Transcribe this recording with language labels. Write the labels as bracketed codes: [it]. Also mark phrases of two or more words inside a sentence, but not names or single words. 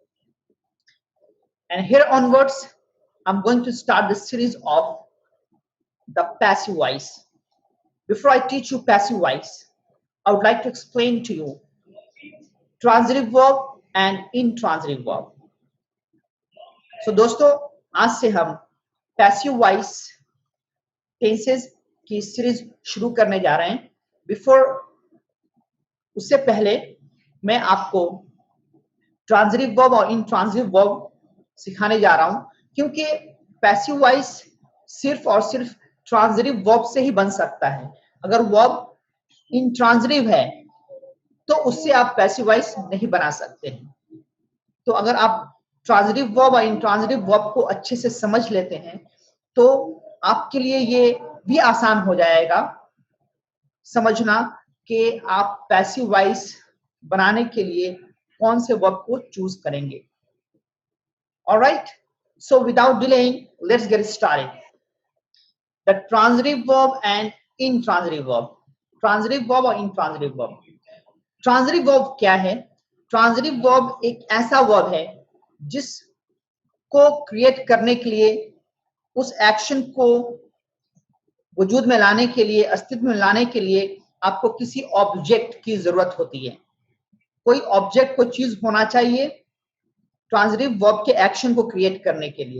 [en] And here onwards, I'm going to start the series of the passive voice. Before I teach you passive voice, I would like to explain to you transitive verb and intransitive verb. [hi] So दोस्तों, आज से हम [en] passive voice tenses [hi] की सीरीज शुरू करने जा रहे हैं. बिफोर उससे पहले मैं आपको [en] transitive verb [hi] और [en] intransitive verb [hi] सिखाने जा रहा हूं, क्योंकि [en] passive voice [hi] सिर्फ और सिर्फ [en] transitive verb [hi] से ही बन सकता है. अगर वर्ब इंट्रांजिटिव है तो उससे आप [en] passive voice [hi] नहीं बना सकते हैं. तो अगर आप [en] transitive verb [hi] और [en] intransitive verb [hi] को अच्छे से समझ लेते हैं तो आपके लिए ये भी आसान हो जाएगा समझना कि आप [en] passive voice [hi] बनाने के लिए कौन से वर्ब को चूज करेंगे. [en] Alright, so without delaying, let's get started. The transitive verb and intransitive verb. Transitive verb [hi] और [en] intransitive verb. Transitive verb [hi] क्या है? [en] Transitive verb [hi] एक ऐसा verb है जिसको क्रिएट करने के लिए, उस एक्शन को वजूद में लाने के लिए, अस्तित्व में लाने के लिए आपको किसी ऑब्जेक्ट की जरूरत होती है. कोई ऑब्जेक्ट, कोई चीज होना चाहिए [en] transitive verb [hi] के एक्शन को क्रिएट करने के लिए.